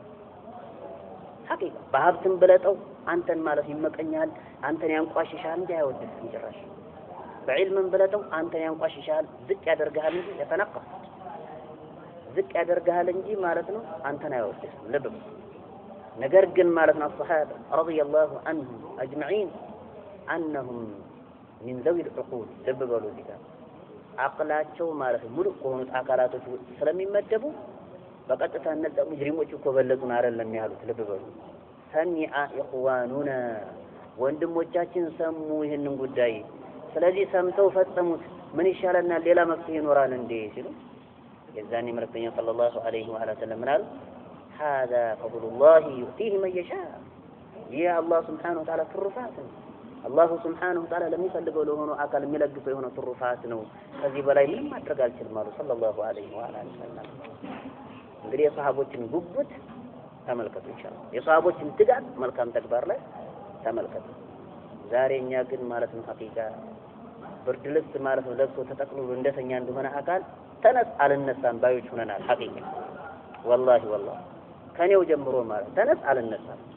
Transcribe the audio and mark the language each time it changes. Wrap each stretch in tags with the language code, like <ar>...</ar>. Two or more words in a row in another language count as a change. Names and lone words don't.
<am>ሐቂቃ በሀብትም በለጠው አንተን ማለት ይመቀኛል አንተን ያንቋሽሻል እንጂ አይወድም ጭራሽ በዕልም በለጠው አንተን ያንቋሽሻል ዝቅ ያደርጋል እንጂ የተነቀስ ዝቅ ያደርጋል እንጂ ማለት ነው አንተን አይወድም ልብ ነገር ግን ማለት ነው</am> <ar>الصحابة رضي الله عنهم اجمعين انهم من ذوي العقول</ar> <am>ልብ በሉ ዲጋ አቅላቸው ማለት ሙሉ ከሆኑት አካላቶች ስለሚመደቡ በቀጥታ እነዛ ሙጅሪሞች እኮ በለጡን አይደለም ያሉት ልብ በሉ</am> <ar>سمع إخواننا</ar> <am>ወንድሞቻችን ሰሙ ይሄንን ጉዳይ ስለዚህ ሰምተው ፈጸሙት ምን ይሻለናል ሌላ መፍትሄ ይኖራል እንዴ ሲሉ የዛኔ መልእክተኛ</am> <ar>صلى الله عليه وسلم</ar> <am>ምናሉ</am> <ar>هذا فضل الله يؤتيه من يشاء يا الله سبحانه وتعالى ትሩፋት الله سبحانه وتعالى</ar> <am>ለሚፈልገው ለሆነ አካል የሚለግፈው የሆነ ትሩፋት ነው ከዚህ በላይ ምንም ማድረግ አልችልም አሉ</am> <ar>صلى الله عليه وسلم</ar> <am>እንግዲህ የሰሃቦችን ጉጉት ተመልከቱ ኢንሻአላህ የሰሃቦችን ትጋት መልካም ተግባር ላይ ተመልከቱ ዛሬኛ ግን ማለት ነው ሐቂቃ ብርድ ልብስ ማለት ነው ለብሶ ተጠቅልሎ እንደተኛ እንደሆነ አካል ተነስ አልነሳም ባዮች ሆነናል</am> <ar>حقيقة والله</ar> <am>ከኔው ጀምሮ ማለት ተነስ አልነሳም</am>